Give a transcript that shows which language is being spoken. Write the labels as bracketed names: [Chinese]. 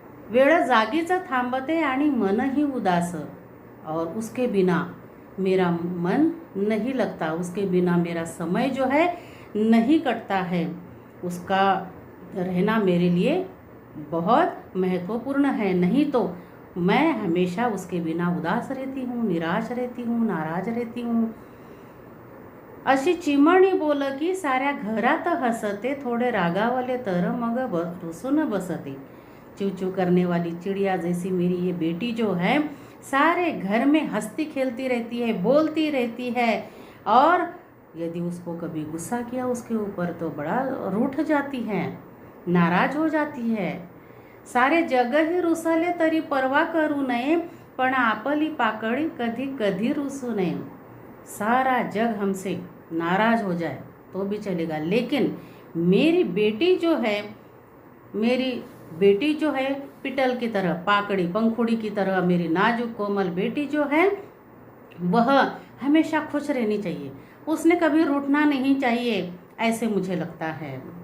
[Marathi] वेळ जागीच थांबते आणि मनही उदास, [Hindi] और उसके बिना मेरा मन नहीं लगता, उसके बिना मेरा समय जो है नहीं कटता है। उसका रहना मेरे लिए बहुत महत्वपूर्ण है, नहीं तो मैं हमेशा उसके बिना उदास रहती हूँ, निराश रहती हूँ, नाराज रहती हूँ। [Marathi] अशी चिमणी बोल की साऱ्या घरात हसते, थोडे रागावले तर मग रुसून बसते। [Hindi] चू करने वाली चिड़िया जैसी मेरी ये बेटी जो है सारे घर में हंसती खेलती रहती है, बोलती रहती है, और यदि उसको कभी गुस्सा किया उसके ऊपर तो बड़ा रूठ जाती है, नाराज हो जाती है। [Marathi] सारे जग ही रुसले तरी परवा करू नये, पण आपली पाकळी कधी कधी रुसू नये। [Hindi] सारा जग हमसे नाराज हो जाए तो भी चलेगा, लेकिन मेरी बेटी जो है पिटल की तरह, पाकड़ी पंखुड़ी की तरह मेरी नाजुक कोमल बेटी जो है वह हमेशा खुश रहनी चाहिए, उसने कभी रूठना नहीं चाहिए, ऐसे मुझे लगता है।